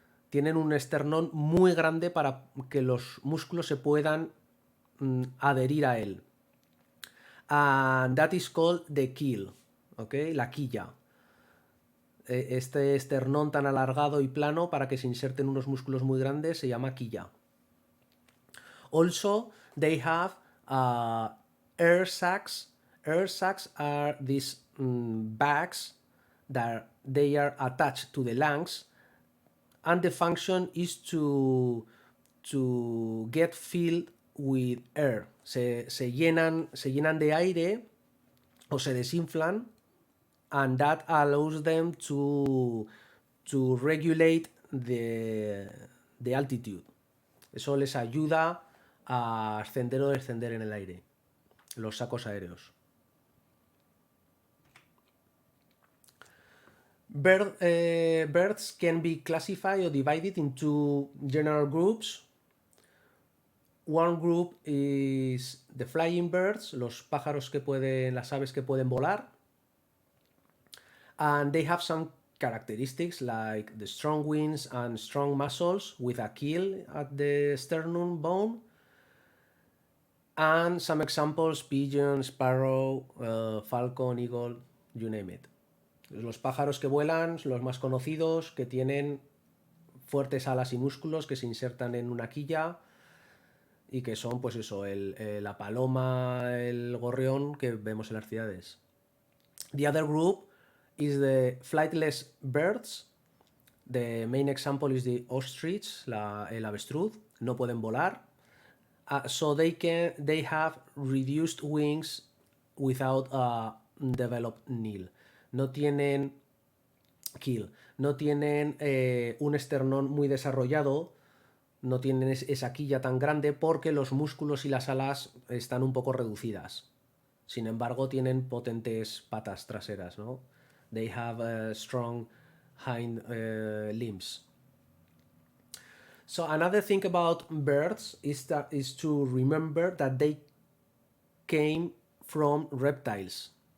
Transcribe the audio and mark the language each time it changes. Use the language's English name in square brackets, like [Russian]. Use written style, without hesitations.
[Spanish] Tienen un esternón muy grande para que los músculos se puedan adherir a él. [English] And that is called the keel, ¿okay? [Spanish] La quilla. Este esternón tan alargado y plano para que se inserten unos músculos muy grandes se llama quilla. [English] Also, they have air sacs. Air sacs are these bags that they are attached to the lungs, and the function is to get filled with air. [Spanish] Se llenan de aire o se desinflan, [English] and that allows them to regulate the altitude. [Spanish] Eso les ayuda a ascender o descender en el aire, los sacos aéreos. [English] Birds can be classified or divided into general groups. One group is the flying birds, [Spanish] los pájaros que pueden, las aves que pueden volar. [English] And they have some characteristics like the strong wings and strong muscles with a keel at the sternum bone. And some examples: pigeon, sparrow, falcon, eagle, you name it. [Spanish] Los pájaros que vuelan, los más conocidos, que tienen fuertes alas y músculos que se insertan en una quilla y que son, pues eso, la paloma, el gorrión que vemos en las ciudades. [English] The other group is the flightless birds. The main example is the ostrich, [Spanish] el avestruz. No pueden volar. [English] So they have reduced wings without a developed keel. [Spanish] No tienen keel, no tienen un esternón muy desarrollado, no tienen esa quilla tan grande porque los músculos y las alas están un poco reducidas. Sin embargo, tienen potentes patas traseras, ¿no? [English] They have strong hind limbs. So another thing about birds is to remember that they came from reptiles.